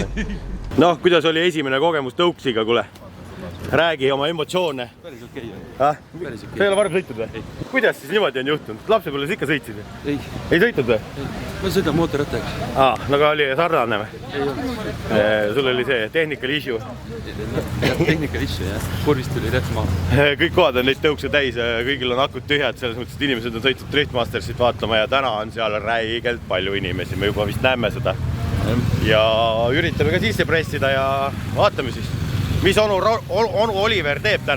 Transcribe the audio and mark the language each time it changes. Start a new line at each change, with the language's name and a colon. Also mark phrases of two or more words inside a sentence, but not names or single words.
Estonian: Noh, kuidas oli esimene kogemus tõuksiga, kuule? Räägi oma emotsioone. Päris okei. Päris okei. Sa ei ole varem sõitnud või? Kuidas siis niimoodi on juhtunud? Lapsepõlves ikka sõitsid? Ei. Ei sõitnud või? Ma sõidan mootorrattaga. Aga oli sarnane või? Ei olnud. Sul oli see
English: technical issue? Technical issue,
Estonian: jah. Kurvist tuli rehv maha. Kõik kohad on neid tõukse täis, kõigil on akud tühjad, selles mõttes, et inimesed on sõitnud Driftmastersit vaatama ja täna on seal räigelt palju inimesi, me juba vist näeme seda. Ja üritame ka sisse pressida ja vaatame siis, mis onu Oliver teeb täna.